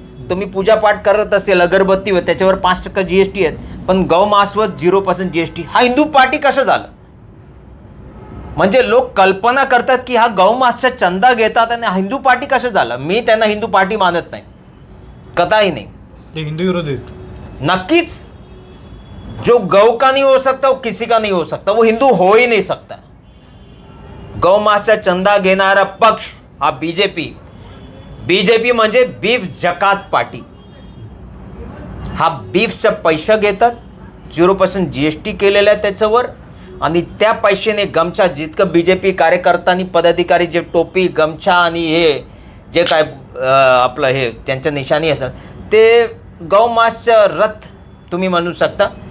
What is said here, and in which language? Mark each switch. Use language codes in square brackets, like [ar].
[mr] तुम्ही पूजापाठ करत असेल अगरबत्तीवर, त्याच्यावर 5% GST आहेत, पण गौमासवर 0% GST. हा हिंदू पार्टी कसं झालं? म्हणजे लोक कल्पना करतात की हा गौमासचा चंदा घेतात आणि हिंदू पार्टी कसं झालं. मी त्यांना हिंदू पार्टी मानत नाही, कदाही नाही. ते हिंदू विरोधी आहेत. नक्कीच. [hi] जो गौ का नहीं हो सकता वो किसी का नहीं हो सकता, वो हिंदू हो ही नहीं सकता. [mr] गौमासचा चंदा घेणारा पक्ष हा बीजेपी म्हणजे बीफ जकात पार्टी. हा बीफचा पैसा घेतात, 0% GST केलेला आहे त्याच्यावर, आणि त्या पैशाने गमछा, जितकं BJP कार्यकर्ता पदाधिकारी जे टोपी, गमछा आणि हे जे काय आपलं हे त्यांच्या निशाणी असेल, ते गौमासचं रथ तुम्ही म्हणू शकता.